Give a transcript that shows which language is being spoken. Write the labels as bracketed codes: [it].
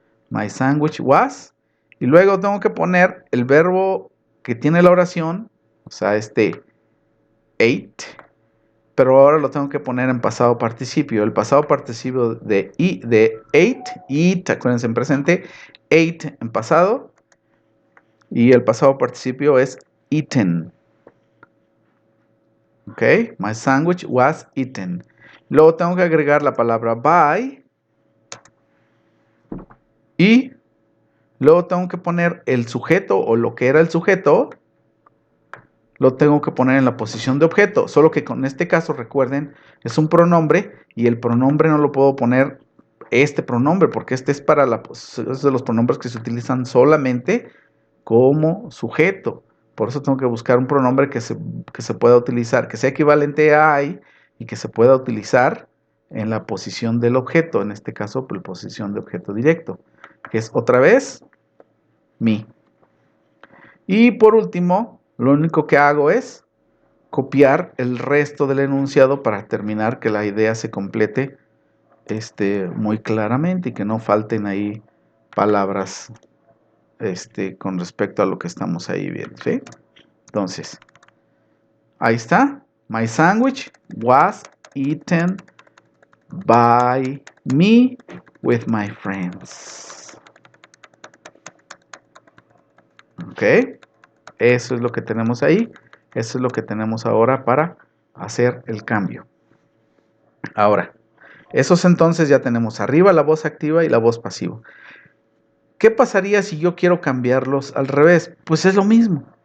[en] My sandwich was. [es] Y luego tengo que poner el verbo que tiene la oración, o sea, ate, pero ahora lo tengo que poner en pasado participio. El pasado participio de ate, eat, acuérdense en presente, ate en pasado, y el pasado participio es eaten. [en] Ok, my sandwich was eaten. [es] Luego tengo que agregar la palabra by, y luego tengo que poner el sujeto o lo que era el sujeto, lo tengo que poner en la posición de objeto, solo que con este caso, recuerden, es un pronombre y el pronombre no lo puedo poner este pronombre porque este es es de los pronombres que se utilizan solamente como sujeto. Por eso tengo que buscar un pronombre que se pueda utilizar, que sea equivalente a I y que se pueda utilizar en la posición del objeto, en este caso, la posición de objeto directo, que es otra vez me. Y por último, lo único que hago es copiar el resto del enunciado para terminar que la idea se complete muy claramente y que no falten ahí palabras con respecto a lo que estamos ahí viendo, ¿sí? Entonces, ahí está. [en] My sandwich was eaten by me with my friends. ¿Ok? [es] Eso es lo que tenemos ahí. Eso es lo que tenemos ahora para hacer el cambio. Ahora, esos entonces ya tenemos arriba la voz activa y la voz pasiva. ¿Qué pasaría si yo quiero cambiarlos al revés? Pues es lo mismo.